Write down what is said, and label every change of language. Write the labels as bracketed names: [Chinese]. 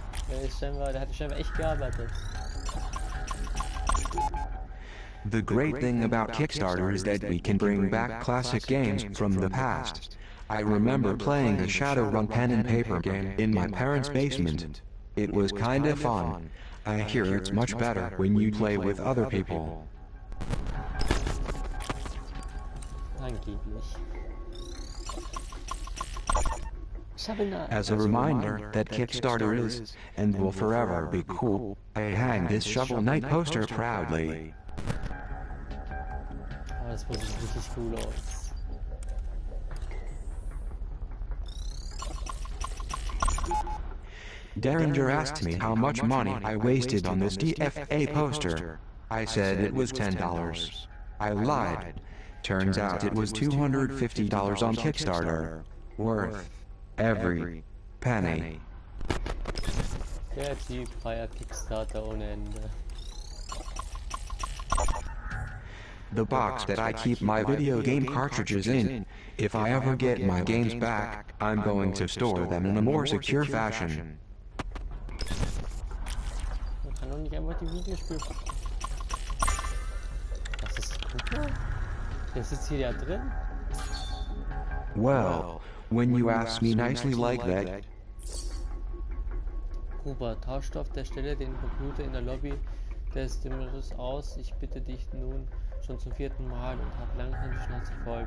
[German] Der hat scheinbar echt gearbeitet. [English] The great thing about Kickstarter is that we can bring back classic games from the past. I remember playing the Shadowrun pen and paper game in my parents' basement. It was kinda fun. I hear it's much better when you play with other people. [German] Angeblich. [English] As a reminder that Kickstarter is, and will forever be cool, I hang this Shovel Knight poster proudly. [German] Aber das sieht richtig cool aus. [English] Derringer asked me how much money I wasted on this DFA poster. I said it was $10. I lied. Turns out it was $250 on Kickstarter. Worth every penny. [German] Der Typ feiert Kickstarter ohne Ende. [English] The box that I keep my video game cartridges in. If I ever get my games back, I'm going to store them in a more secure fashion. [German] Man kann doch nicht einfach die Videospiele. Das ist Cooper? Der sitzt hier ja drin? [English] Well, when you ask me nicely like that. [German] Cooper, tauscht auf der Stelle den Computer in der Lobby des Dimmers aus. Ich bitte dich nun schon zum 4. Mal und hab langsam die Schnauze voll.